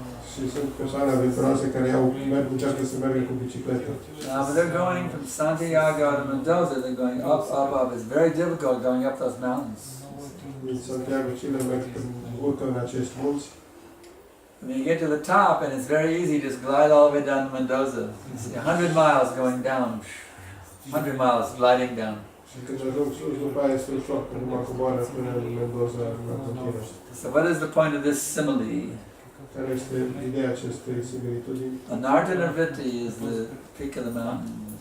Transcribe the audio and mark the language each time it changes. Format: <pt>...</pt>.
<ro>Și sunt persoane aventuroase care încearcă să meargă cu bicicletă.</ro> <en>Now, when they're going from Santiago to Mendoza, they're going up, up, up. It's very difficult going up those mountains.</en> <ro>Din Santiago, Chile, urcă în acești munți.</ro> <en>When you get to the top, and it's very easy, just glide all the way down to Mendoza. You see 100 miles going down, 100 miles gliding down.</en> <ro>Și când ajung sus, după aia este ușor, când numai coboară până în Mendoza, la frontieră.</ro> <en>So what is the point of this simile?</en> <ro>Care este ideea acestei similitudini?</ro> <en>Anartanavritti is the peak of the mountain.</en>